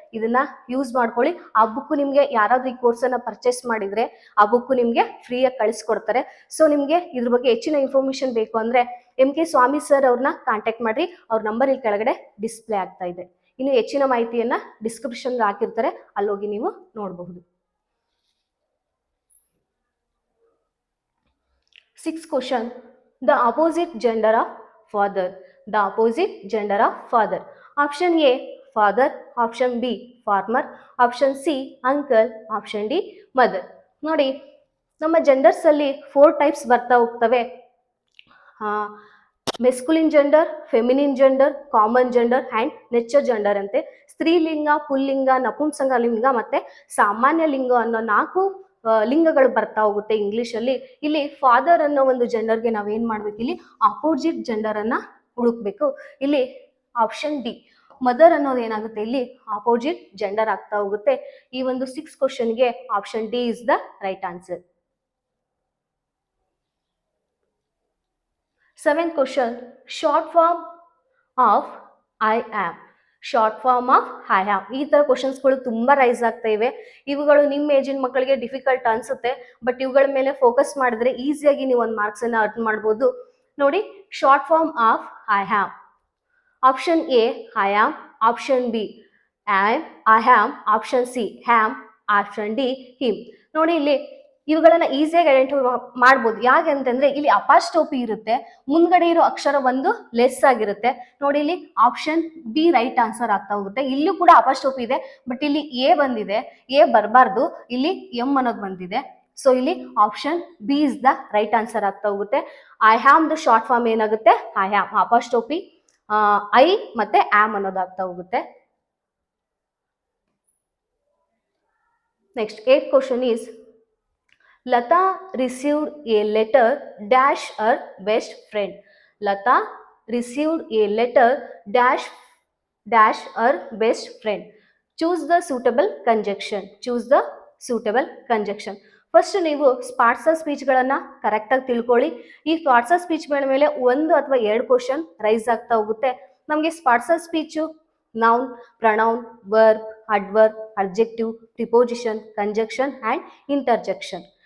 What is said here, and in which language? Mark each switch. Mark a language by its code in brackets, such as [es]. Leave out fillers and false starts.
[kn] ಇದನ್ನ ಯೂಸ್ ಮಾಡ್ಕೊಳ್ಳಿ. ಆ ಬುಕ್ ನಿಮ್ಗೆ ಯಾರಾದ್ರೂ ಈ ಕೋರ್ಸ್ ಅನ್ನ ಪರ್ಚೇಸ್ ಮಾಡಿದ್ರೆ ಆ ಬುಕ್ ನಿಮ್ಗೆ ಫ್ರೀಯಾಗಿ ಕಳಿಸ್ಕೊಡ್ತಾರೆ. ಸೊ ನಿಮ್ಗೆ ಇದ್ರ ಬಗ್ಗೆ ಹೆಚ್ಚಿನ ಇನ್ಫಾರ್ಮೇಶನ್ ಬೇಕು ಅಂದ್ರೆ MK ಸ್ವಾಮಿ ಸರ್ ಅವ್ರನ್ನ ಕಾಂಟ್ಯಾಕ್ಟ್ ಮಾಡ್ರಿ. ಅವ್ರ ನಂಬರ್ ಇಲ್ಲಿ ಕೆಳಗಡೆ ಡಿಸ್ಪ್ಲೇ ಆಗ್ತಾ ಇದೆ. ಇನ್ನು ಹೆಚ್ಚಿನ ಮಾಹಿತಿಯನ್ನ ಡಿಸ್ಕ್ರಿಪ್ಷನ್ ಹಾಕಿರ್ತಾರೆ, ಅಲ್ಲೋಗಿ ನೀವು ನೋಡಬಹುದು. [en] 6th question, the opposite gender of father. The opposite gender of father. Option A, father. Option B, farmer. Option C, uncle. Option D, mother. [kn] ನೋಡಿ, ನಮ್ಮ ಜೆಂಡರ್ಸ್ ಅಲ್ಲಿ 4 ಟೈಪ್ಸ್ ಬರ್ತಾ ಹೋಗ್ತವೆ. ಮೆಸ್ಕುಲಿನ್ gender, feminine gender, common gender and nature gender ಅಂತೆ. ಸ್ತ್ರೀಲಿಂಗ, ಪುಲ್ಲಿಂಗ, ನಪುಂಸಕ ಲಿಂಗ ಮತ್ತೆ ಸಾಮಾನ್ಯ ಲಿಂಗ ಅನ್ನೋ 4 ಲಿಂಗಗಳು ಬರ್ತಾ ಹೋಗುತ್ತೆ ಇಂಗ್ಲಿಷ್ ಅಲ್ಲಿ. ಇಲ್ಲಿ ಫಾದರ್ ಅನ್ನೋ ಒಂದು ಜೆಂಡರ್ಗೆ ನಾವೇನ್ ಮಾಡ್ಬೇಕು, ಇಲ್ಲಿ ಅಪೋಸಿಟ್ ಜೆಂಡರ್ ಅನ್ನ ಹುಡುಕ್ಬೇಕು. ಇಲ್ಲಿ ಆಪ್ಷನ್ ಡಿ ಮದರ್ ಅನ್ನೋದು ಏನಾಗುತ್ತೆ, ಇಲ್ಲಿ ಅಪೋಸಿಟ್ ಜೆಂಡರ್ ಆಗ್ತಾ ಹೋಗುತ್ತೆ. ಈ ಒಂದು 6 ಕ್ವಶನ್ಗೆ [en] Option D is the right answer. 7th question, short form of I am. Short form of I have. [kn] ಈ ತರ ಕ್ವಶನ್ಸ್ಗಳು ತುಂಬಾ ರೈಸ್ ಆಗ್ತಾ ಇವೆ. ಇವುಗಳು ನಿಮ್ಮ ಏಜಿನ ಮಕ್ಕಳಿಗೆ ಡಿಫಿಕಲ್ಟ್ ಅನ್ಸುತ್ತೆ, ಬಟ್ ಇವುಗಳ ಮೇಲೆ ಫೋಕಸ್ ಮಾಡಿದ್ರೆ ಈಸಿಯಾಗಿ ನೀವು ಒಂದು ಮಾರ್ಕ್ಸ್ ಅನ್ನ ಅರ್ನ್ ಮಾಡ್ಬೋದು. ನೋಡಿ, [en] Short form of I have. [kn] Option A I am, option B I ham, option C ham, option D him. ನೋಡಿ, ಇಲ್ಲಿ ಇವುಗಳನ್ನ ಈಸಿಯಾಗಿ ಐಡೆಂಟಿಫೈ ಮಾಡ್ಬೋದು. ಯಾಕೆ ಅಂತಂದ್ರೆ ಇಲ್ಲಿ ಅಪಾಸ್ಟ್ರೋಫಿ ಇರುತ್ತೆ, ಮುಂದ್ಗಡೆ ಇರೋ ಅಕ್ಷರ ಒಂದು ಲೆಸ್ ಆಗಿರುತ್ತೆ. ನೋಡಿ, ಇಲ್ಲಿ ಆಪ್ಷನ್ ಬಿ ರೈಟ್ ಆನ್ಸರ್ ಆಗ್ತಾ ಹೋಗುತ್ತೆ. ಇಲ್ಲೂ ಕೂಡ ಅಪಾಸ್ಟ್ರೋಫಿ ಇದೆ, ಬಟ್ ಇಲ್ಲಿ ಎ ಬಂದಿದೆ, ಎ ಬರಬಾರ್ದು, ಇಲ್ಲಿ ಎಂ ಅನ್ನೋದು ಬಂದಿದೆ. ಸೊ ಇಲ್ಲಿ [en] option B is the right answer [kn] ಆಗ್ತಾ ಹೋಗುತ್ತೆ. I ham the short form ಏನಾಗುತ್ತೆ, ಐ ಹ್ಯಾಮ್, ಅಪಾಸ್ಟ್ರೋಫಿ ಐ ಮತ್ತೆ ಆಮ್ ಅನ್ನೋದು ಆಗ್ತಾ ಹೋಗುತ್ತೆ. [en] Next 8th question is, Lata received a letter dash her best friend. Lata received a letter dash her best friend. Choose the suitable conjunction. Choose the suitable conjunction. [kn] First ನೀವು parts of ಸ್ಪೀಚ್ಗಳನ್ನ ಕರೆಕ್ಟಾಗಿ ತಿಳ್ಕೊಳ್ಳಿ. ಈ parts of ಸ್ಪೀಚ್ಗಳ ಮೇಲೆ 1 ಅಥವಾ 2 question raise ಆಗ್ತಾ ಹೋಗುತ್ತೆ. ನಮಗೆ parts of speech noun, pronoun, verb, adverb, adjective, preposition, conjunction and interjection.